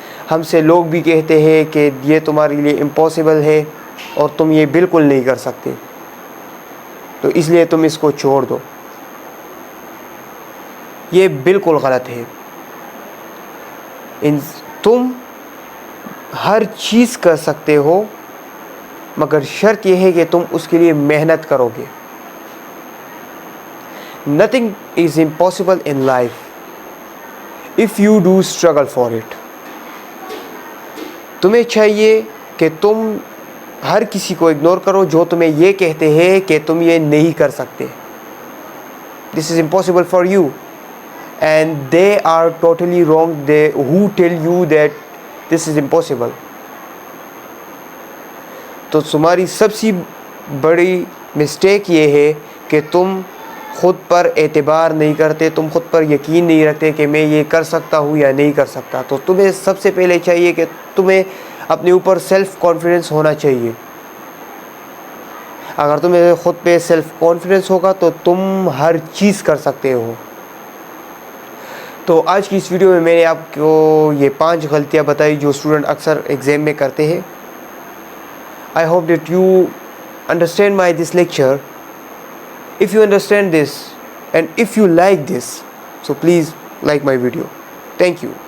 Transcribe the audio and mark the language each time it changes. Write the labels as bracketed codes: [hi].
[ur] ہم سے لوگ بھی کہتے ہیں کہ یہ تمہارے لیے امپاسبل ہے اور تم یہ بالکل نہیں کر سکتے, تو اس لیے تم اس کو چھوڑ دو. یہ بالکل غلط ہے. تم ہر چیز کر سکتے ہو, مگر شرط یہ ہے کہ تم اس کے لیے محنت کرو گے. [en] Nothing is impossible in life if you do struggle for it. [ur] تمہیں چاہیے کہ تم ہر کسی کو اگنور کرو جو تمہیں یہ کہتے ہیں کہ تم یہ نہیں کر سکتے. [en] This is impossible for you. And they are totally wrong, they who tell you that this is impossible. [ur] تو تمہاری سب سے بڑی مسٹیک یہ ہے کہ تم خود پر اعتبار نہیں کرتے, تم خود پر یقین نہیں رکھتے کہ میں یہ کر سکتا ہوں یا نہیں کر سکتا. تو تمہیں سب سے پہلے چاہیے کہ تمہیں اپنے اوپر سیلف کانفیڈنس ہونا چاہیے. اگر تمہیں خود پہ سیلف کانفیڈنس ہوگا تو تم ہر چیز کر سکتے ہو. تو آج کی اس ویڈیو میں نے آپ کو یہ 5 غلطیاں بتائی جو اسٹوڈنٹ اکثر ایگزام میں کرتے ہیں. [en] I hope that you understand this lecture. If you understand this and if you like this, so please like my video. Thank you.